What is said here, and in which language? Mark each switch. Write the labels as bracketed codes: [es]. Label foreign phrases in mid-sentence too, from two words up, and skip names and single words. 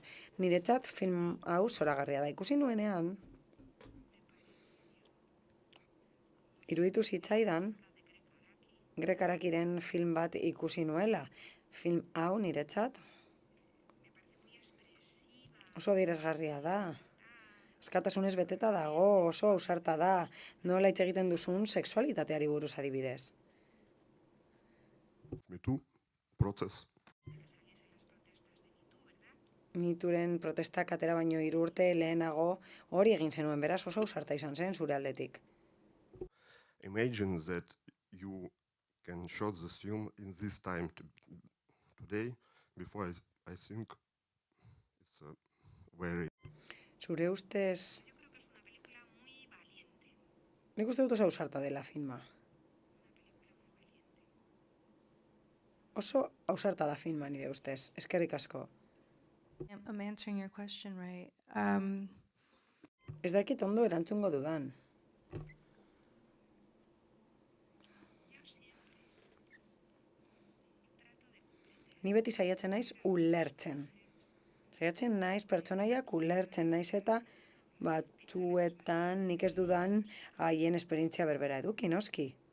[eu] Niretzat film hau zoragarria da. Ikusi nuenean, iruditu zitzaidan, Greg Arakiren film bat ikusi nuela. Film hau niretzat Oso adierazgarria da. Eskatasunez beteta dago, oso ausarta da. Nola hitz egiten duzun sexualitateari buruz adibidez. [en] Me Too process. [eu] Mituren protestak atera baino 3 urte lehenago hori egin zenuen, beraz oso ausarta izan zen zure aldetik. [en] Imagine that you can show this film in this time today. Before I think it's a very. [eu] Zure ustez... Nik uste dut oso ausarta dela filma. Oso ausarta da filma nire ustez, eskerrik asko. [en] I'm answering your question right. [eu] Ez dakit ondo erantzungo dudan. Ni beti saiatzen naiz ulertzen. Saiatzen naiz pertsonaiak ulertzen naiz eta batzuetan nik ez dudan haien esperientzia berbera eduki, noski.